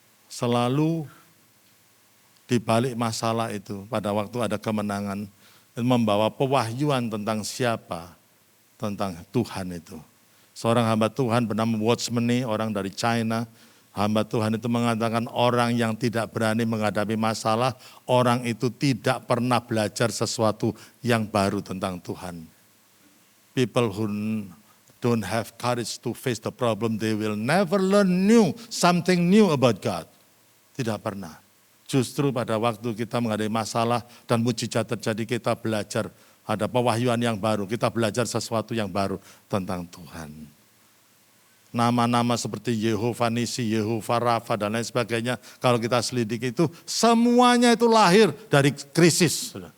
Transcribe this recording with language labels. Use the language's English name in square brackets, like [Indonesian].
[Indonesian] Selalu di balik masalah itu pada waktu ada kemenangan membawa pewahyuan tentang siapa, tentang Tuhan itu. Seorang hamba Tuhan bernama Watchmeni, orang dari China. Hamba Tuhan itu mengatakan orang yang tidak berani menghadapi masalah, orang itu tidak pernah belajar sesuatu yang baru tentang Tuhan. [English] People who don't have courage to face the problem, they will never learn something new about God. [Indonesian] Tidak pernah. Justru pada waktu kita menghadapi masalah dan mujizat terjadi, kita belajar ada pewahyuan yang baru, kita belajar sesuatu yang baru tentang Tuhan. Nama-nama seperti Yehova Nisi, Yehova Rafa dan lain sebagainya, kalau kita selidiki itu semuanya itu lahir dari krisis.